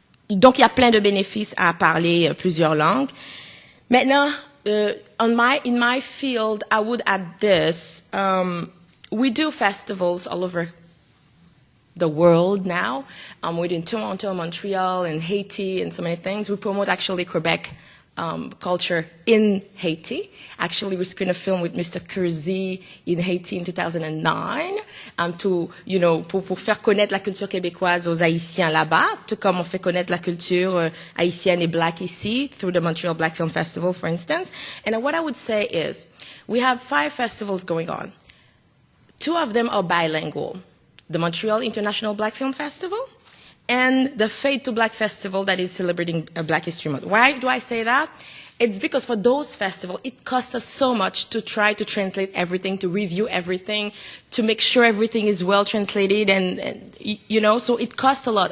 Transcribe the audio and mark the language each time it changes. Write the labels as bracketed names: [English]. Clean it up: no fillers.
[French] Donc, il y a plein de bénéfices à parler plusieurs langues. Maintenant, [English] in my field, I would add this. We do festivals all over the world now. We're in Toronto, Montreal, and Haiti, and so many things. We promote actually Quebec culture in Haiti. Actually, we screened a film with Mr. Cousy in Haiti in 2009 [French] pour faire connaître la culture québécoise aux Haïtiens là-bas, tout comme on fait connaître la culture haïtienne et black ici [English] through the Montreal Black Film Festival, for instance. And what I would say is we have 5 festivals going on. 2 of them are bilingual. The Montreal International Black Film Festival and the Fade to Black Festival that is celebrating Black History Month. Why do I say that? It's because for those festivals, it costs us so much to try to translate everything, to review everything, to make sure everything is well translated, and so it costs a lot.